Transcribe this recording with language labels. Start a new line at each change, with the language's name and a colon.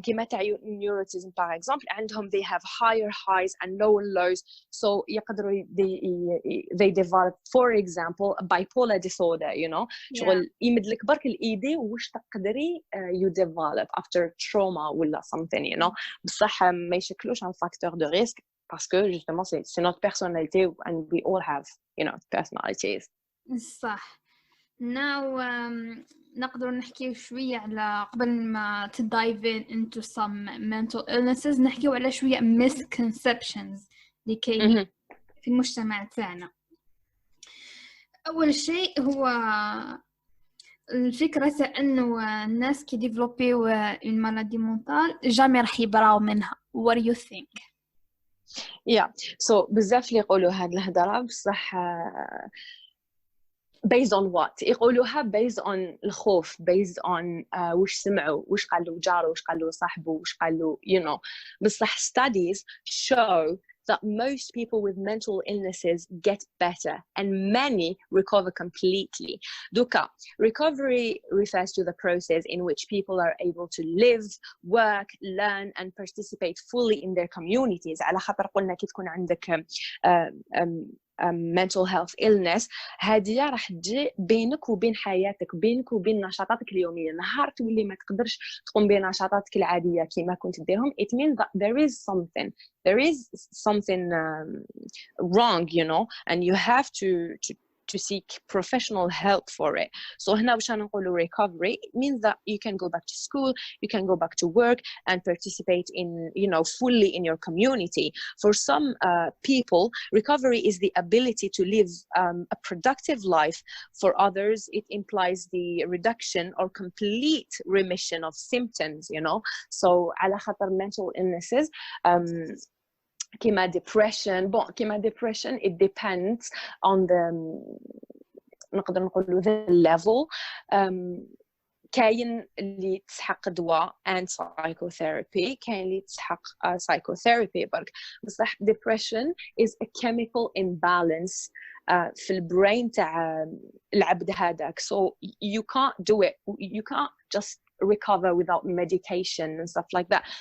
Arabic: كيما تاع
English: neurotism
French: par exemple
Arabic: عندهم
English: they have higher highs and lower lows so
Arabic: يقدروا
English: they develop for example bipolar disorder you know.
Arabic: شغل يمدلك برك الايدي وش تقدري
English: you develop after trauma
Arabic: ولا
English: something you know.
Arabic: بصح ما يشكلوش
French: un facteur de risque parce que justement c'est notre personnalité
English: and we all have you know personalities.
Arabic: صح. Now نقدر نحكي شوية على قبل ما
English: dive into some mental illnesses
Arabic: نحكي على شوية misconceptions اللي كاينين في المجتمع تاعنا. أول شيء هو الفكرة أنه الناس كي ديفلوبيو
French: une maladie mentale
Arabic: جامي راح يبراو منها.
English: What do you think?
Arabic: So بزاف اللي يقولوا هاد الهضرة بصح
English: based on what
Arabic: يقولوها based on الخوف based on وش سمعوا وش قالوا جارو وش قالوا صاحبه وش قالوا you know. بصح
English: studies show that most people with mental illnesses get better and many recover completely. Duka, recovery refers to the process in which people are able to live, work, learn and participate fully in their communities.
Arabic: على خاطر قلنا كي تكون عندك
English: mental health illness
Arabic: هذه راح تجي بينك وبين حياتك بينك وبين نشاطاتك اليومية. نهار تولي ما تقدرش تقوم بنشاطاتك العادية كما كنت تديرهم
English: it means that there is something wrong you know and you have to seek professional help for it. So
Arabic: هنا باش نقولوا
English: recovery it means that you can go back to school, you can go back to work and participate in you know fully in your community. For some people recovery is the ability to live a productive life. For others it implies the reduction or complete remission of symptoms you know. So
Arabic: على خاطر
English: mental illnesses كيما depression it depends on the
Arabic: نقدر نقولوا
English: the level.
Arabic: كاين اللي تسحق دواء and psychotherapy كاين اللي تسحق psychotherapy برك. بصح
English: depression is a chemical imbalance
Arabic: في البرين تاع العبد هذاك.
English: So you can't do it, you can't just recover without medication and stuff like that.